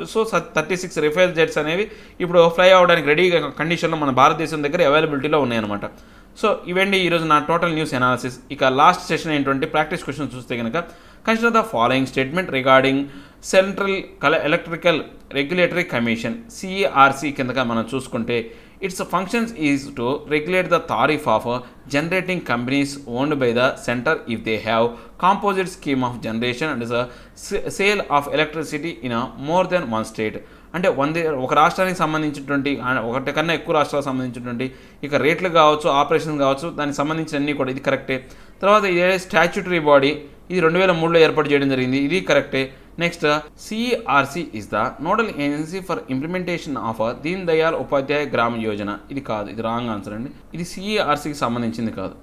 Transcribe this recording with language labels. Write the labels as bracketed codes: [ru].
[te] So 36 రిఫైల్ jets అనేవి ఇప్పుడు fly అవ్వడానికి రెడీ కండిషన్లో మన భారతదేశం దగ్గర అవైలబిలిటీలో ఉన్నాయన్నమాట. సో ఇవండి ఈరోజు నా టోటల్ న్యూస్ అనాలిసిస్. ఇక లాస్ట్ సెషన్ ఏంటంటే ప్రాక్టీస్ క్వశ్చన్ చూస్తే కనుక [en] consider the following statement regarding central electrical regulatory commission CRC [te] కిందగా మనం చూసుకుంటే [en] Its functions is to regulate the tariff of generating companies owned by the center if they have composite scheme of generation and the sale of electricity in a more than one state. [te] అంటే ఒక రాష్ట్రానికి సంబంధించినటువంటి ఒకటి కన్నా ఎక్కువ రాష్ట్రాలకు సంబంధించినటువంటి ఇక రేట్లు కావచ్చు, ఆపరేషన్ కావచ్చు, దానికి సంబంధించిన అన్నీ కూడా ఇది కరెక్టే. తర్వాత ఇదే స్టాచ్యూటరీ బాడీ, ఇది 2003లో ఏర్పాటు చేయడం జరిగింది, ఇది కరెక్టే. [en] next CRC is the nodal agency for implementation of [te] Deen Dayal Upadhyaya గ్రామ యోజన, ఇది కాదు, ఇది రాంగ్ ఆన్సర్ అండి, ఇది సిఆర్సికి సంబంధించింది కాదు.